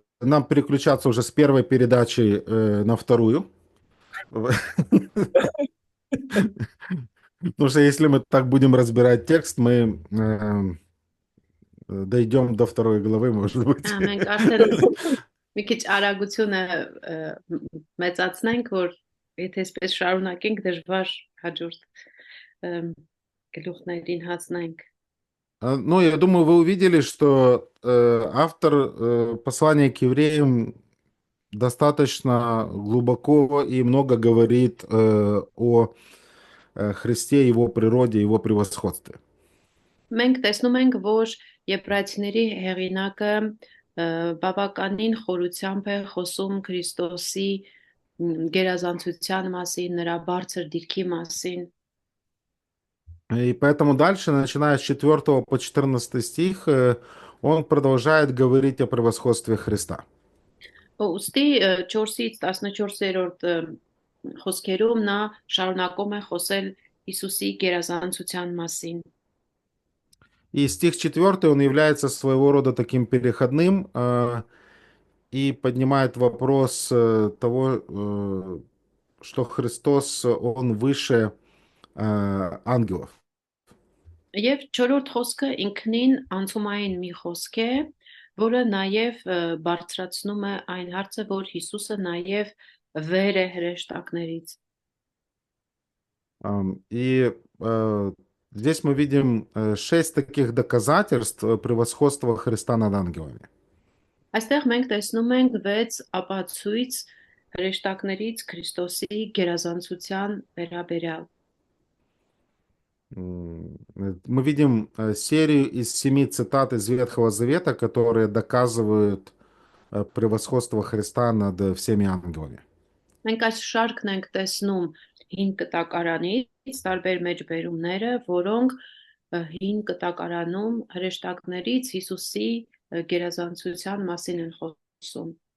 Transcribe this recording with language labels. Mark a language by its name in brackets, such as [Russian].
[Russian] нам переключаться уже с первой передачи на вторую. Потому что если мы так будем разбирать текст, мы дойдем до второй главы, может быть. [Armenian] Մենք արդեն մի քիչ արագությունը մեծացնենք, որ եթե այսպես շարունակենք, դժվար հաջորդ գլուխներին հասնենք։ [Russian] Ну, я думаю, вы увидели, что автор послания к евреям достаточно глубоко и много говорит о Христе, его природе, его превосходстве. [Armenian] Մենք տեսնում ենք, որ Եբրայեցիների հեղինակը բավականին խորությամբ է խոսում Քրիստոսի գերազանցության մասին, նրա բարձր դիրքի մասին։ [Russian] И поэтому дальше, начиная с 4 по 14 стих, он продолжает говорить о превосходстве Христа. [Armenian] Ուստի 4-ից 14-րդ խոսքերում նա շարունակում է խոսել Հիսուսի գերազանցության մասին։ [Russian] И стих 4, он является своего рода таким переходным и поднимает вопрос того, что Христос, он выше ангелов. [Armenian] Եվ 4-րդ խոսքը ինքնին անցումային մի խոսք է, որը նաև բարձրացնում է այն հարցը, որ Հիսուսը նաև վեր է հրեշտակներից։ [Russian] И здесь мы видим 6 таких доказательств превосходства Христа над ангелами. [Armenian] Այստեղ մենք տեսնում ենք 6 ապացույց հրեշտակներից Քրիստոսի գերազանցության վերաբերյալ։ [Russian] Мы видим серию из 7 цитат из Ветхого Завета, которые доказывают превосходство Христа над всеми ангелами. [Armenian] Մենք այս շարքն ենք տեսնում հին կտակարանից, տարբեր մեջբերումները, որոնք հին կտակարանում հրեշտակներից Հիսուսի գերազանցության մասին են խոսում։